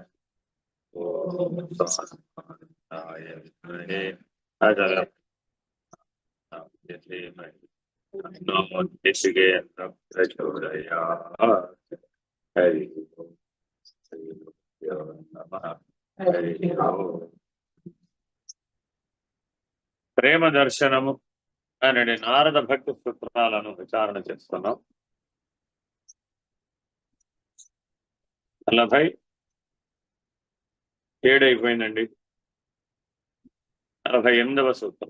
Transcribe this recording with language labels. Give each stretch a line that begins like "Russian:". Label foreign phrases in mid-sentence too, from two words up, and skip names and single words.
Sanskrit: ॐ स्वाहाय विद्महे अजलप्राय धीमहि तन्नो ऋषिकेन्द्रः प्रचोदयात्। हरि ओम्। श्री गुरुभ्यो नमः। हरि ओम्.
Telugu: ప్రేమ దర్శనము అనే నారద భక్తి సూత్రాలను విచారణ చేస్తున్నాం. 47 అయిపోయిందండి. 48వ సూత్రం.